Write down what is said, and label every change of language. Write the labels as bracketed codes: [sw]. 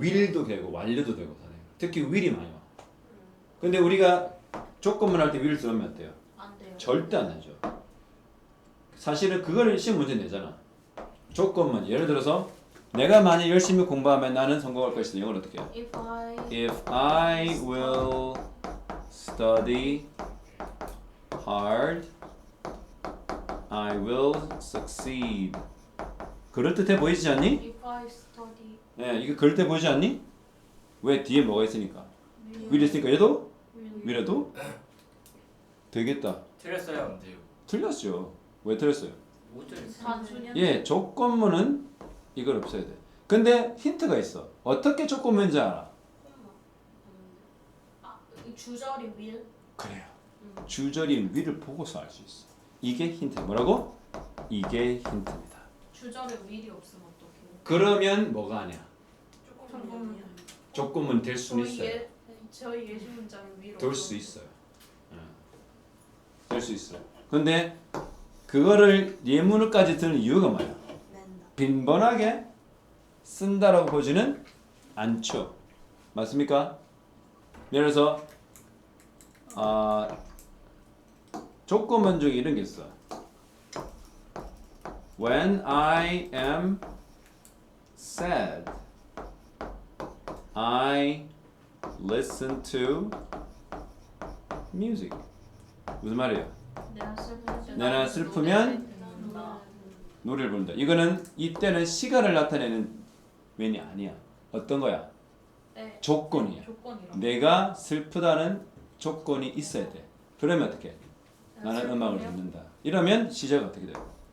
[ko] will도 되고 완료도 되고 가능해요. 특히 will이 많이 와. 근데 우리가 조건만 할 때 will 쓰면 어때요? 안 돼요. 절대 안 되죠. 사실은 그거를 시험 문제 내잖아. 조건만 예를 들어서 내가 만약 열심히 공부하면 나는 성공할 것이다. 이걸 어떻게 해요? [en] If I will study hard, I will succeed. [ko] 그럴듯해 보이지 않니? [en] If I study. [ko] 네, 이거 그럴듯해 보이지 않니? 왜 뒤에 뭐가 있으니까? will이 있으니까 얘도 will에도 되겠다. 틀렸어요 안 돼요? 틀렸죠. 왜 틀렸어요? 못 틀렸어요. 단순히. 예, 조건문은 이걸 없애야 돼. 근데 힌트가 있어. 어떻게 조건문인지 알아? 이 주절이 will. 그래요. 주절인 will을 보고서 알 수 있어. 이게 힌트. 뭐라고? 이게 힌트입니다. 주절에 will이 없으면 어떡해요? 그러면 뭐가 아니야? 조건문. 조건문 될 수는 있어요. 저희 예시 문장에 will. 될 수 있어요. 될 수 있어요. 근데 그거를 예문을까지 드는 이유가 뭐야? 빈번하게 쓴다라고 보지는 않죠. 맞습니까? 예를 들어서 조건문 중에 이런 게 있어. [en] When I am sad, I listen to music. [ko] 무슨 말이에요? 내가 슬프면 노래를 부른다. 이거는 이때는 시간을 나타내는 면이 아니야. 어떤 거야? 네. 조건이야. 조건이라. 내가 슬프다는 조건이 있어야 돼. 그러면 어떻게? 나는 음악을 듣는다. 이러면 시제가 어떻게 돼요?